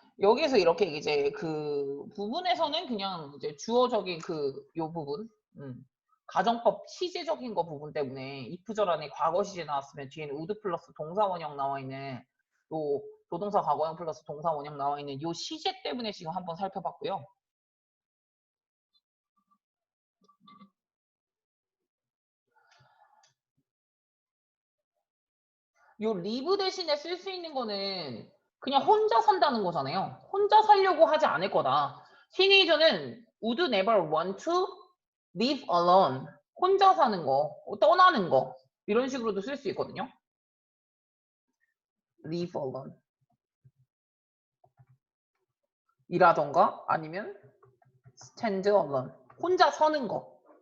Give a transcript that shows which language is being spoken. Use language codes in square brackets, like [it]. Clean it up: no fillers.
[ko] 여기서 이렇게 이제 그 부분에서는 그냥 이제 주어적인 요 부분, 가정법 시제적인 거 부분 때문에 if절 안에 과거 시제 나왔으면 뒤에는 would 플러스 동사 원형 나와 있는 또 조동사 과거형 플러스 동사 원형 나와 있는 요 시제 때문에 지금 한번 살펴봤고요. 요 live 대신에 쓸 수 있는 거는 그냥 혼자 산다는 거잖아요. 혼자 살려고 하지 않을 거다. [en] 티네이저는 would never want to live alone. [ko] 혼자 사는 거, 떠나는 거 이런 식으로도 쓸 수 있거든요. [en] live alone [ko] 이라던가 아니면 [en] stand alone [ko] 혼자 서는 거.